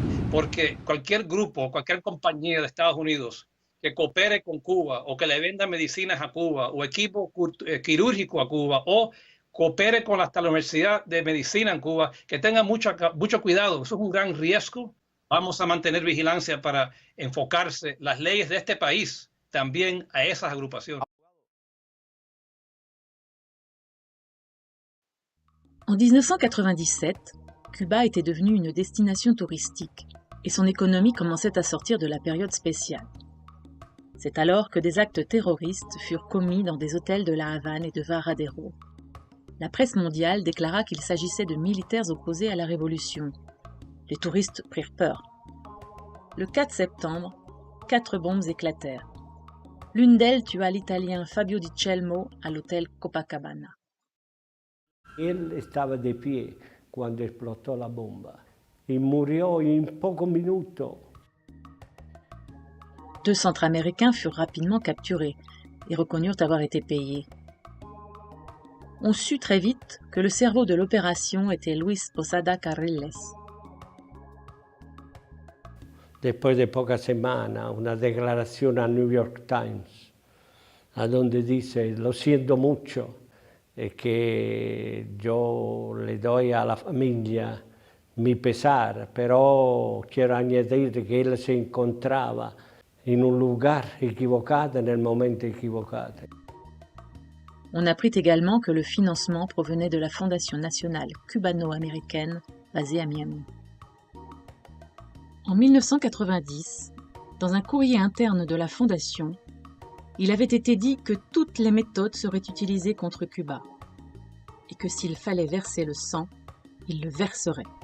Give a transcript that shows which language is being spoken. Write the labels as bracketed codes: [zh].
[es] Porque cualquier grupo, cualquier compañía de Estados Unidos que coopere con Cuba o que le venda medicinas a Cuba o equipo quirúrgico a Cuba o coopere con hasta la Universidad de Medicina en Cuba, que tenga mucho cuidado. Eso es un gran riesgo. Vamos a mantener vigilancia para enfocarse las leyes de este país también a esas agrupaciones. [fr] En 1997, Cuba était devenue une destination touristique et son économie commençait à sortir de la période spéciale. C'est alors que des actes terroristes furent commis dans des hôtels de La Havane et de Varadero. La presse mondiale déclara qu'il s'agissait de militaires opposés à la révolution. Les touristes prirent peur. Le 4 septembre, 4 bombes éclatèrent. L'une d'elles tua l'Italien Fabio Di Celmo à l'hôtel Copacabana. [es] Él estaba de pie cuando explotó la bomba y murió en pocos minutos. [fr] 2 Centra-Américains furent rapidement capturés et reconnurent avoir été payés. On sut très vite que le cerveau de l'opération était Luis Posada Carriles. [es] Después de pocas semanas, una declaración al New York Times, a donde dice, lo siento mucho, que yo le doy a la familia mi pesar, pero quiero añadir que él se encontraba en un lugar equivocado, en el momento equivocado. [fr] On apprit également que le financement provenait de la Fondation nationale cubano-américaine basée à Miami. En 1990, dans un courrier interne de la Fondation, il avait été dit que toutes les méthodes seraient utilisées contre Cuba et que s'il fallait verser le sang, il le verserait.